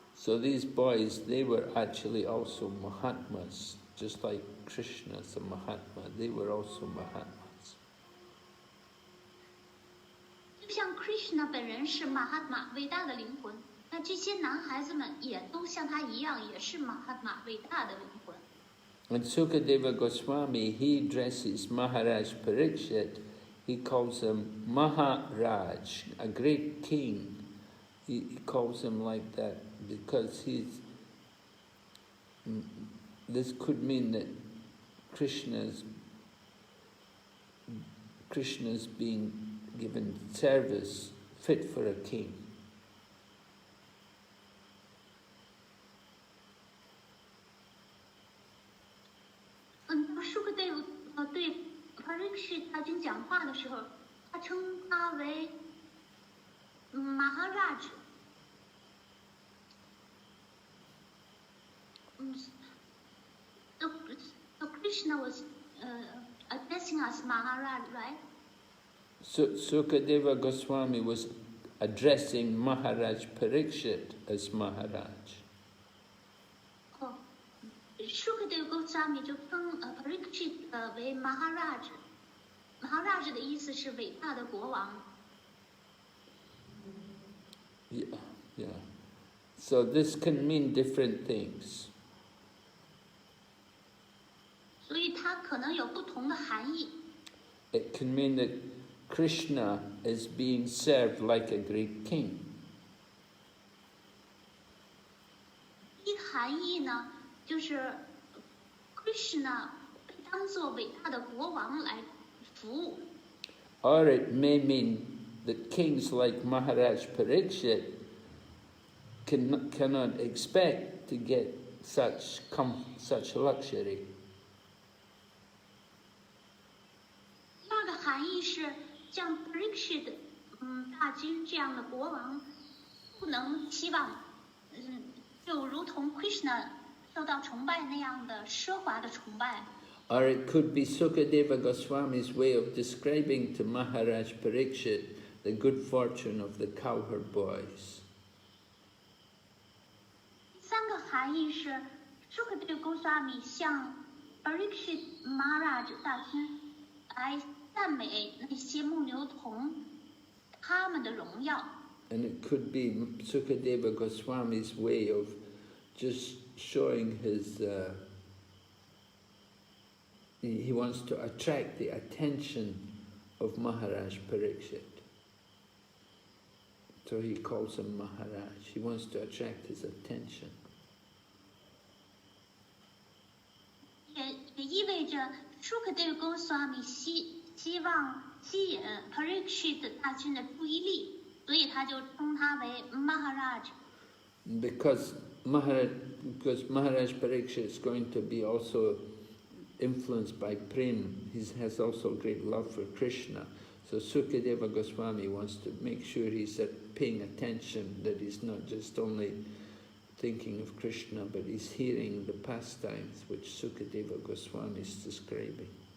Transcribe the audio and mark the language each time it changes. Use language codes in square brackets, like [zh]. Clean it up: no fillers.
[en] So these boys, they were actually also Mahatmas, just like Krishna's a Mahatma. They were also Mahatmas. [zh] 就像 Krishna 本人是 Mahatma 伟大的灵魂，那这些男孩子们也都像他一样，也是 Mahatma 伟大的灵魂。 [en] And Sukadeva Goswami, he addresses Maharaj Parikshit, he calls him Maharaj, a great king. He calls him like that because this could mean that Krishna's being given service fit for a king. [zh] Sukadeva 对 Parikshit 大军讲话的时候，他称他为 Maharaj。 [en] So Krishna was addressing us Maharaj, right? So Sukadeva Goswami was addressing Maharaj Parikshit as Maharaj. [zh] Sukadeva Goswami 就称Parikshit 为 Maharaj。Maharaj 的意思是伟大的国王。 [en] Yeah. So this can mean different things. [zh] 所以它可能有不同的含义。 [en] It can mean that Krishna is being served like a great king. [zh] 一含义呢，就是 Krishna 被当作伟大的国王来服务。 [en] Or it may mean that kings like Maharaj Parikshit cannot expect to get such luxury. [zh] 第二个含义是，像 Parikshit 大军这样的国王，不能期望，就如同 Krishna 受到崇拜那样的奢华的崇拜。 [en] Or it could be Sukadeva Goswami's way of describing to Maharaj Parikshit the good fortune of the cowherd boys. [zh] 第三个含义是 Sukadeva Goswami 向 Parikshit Maharaj 大军来赞美那些牧牛童他们的荣耀。 [en] And it could be Sukadeva Goswami's way of just showing his... he wants to attract the attention of Maharaj Parikshit. So he calls him Maharaj. He wants to attract his attention. [zh] 也意味着 Sukadeva Goswami 希望吸引 Parikshit 大军的注意力，所以他就称他为 Maharaj。 [en] Because Maharaj Parikshit is going to be also influenced by Prem. He has also great love for Krishna. So So Sukadeva Goswami wants to make sure he's paying attention, that he's not just only thinking of Krishna, but he's hearing the pastimes which Sukadeva Goswami is describing.